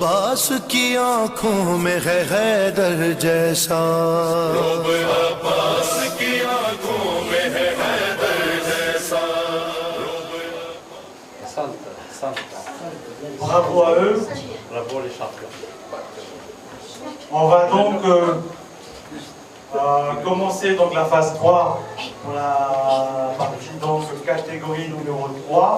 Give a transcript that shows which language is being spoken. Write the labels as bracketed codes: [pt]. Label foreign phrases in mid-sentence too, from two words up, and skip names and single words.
[hi] अब्बास की आंखों में है हैदर जैसा रूब अब्बास की आंखों में है हैदर जैसा [fr] Bravo à eux. Bravo les champions. On va donc commencer donc la phase 3 pour la partie donc catégorie numéro 3.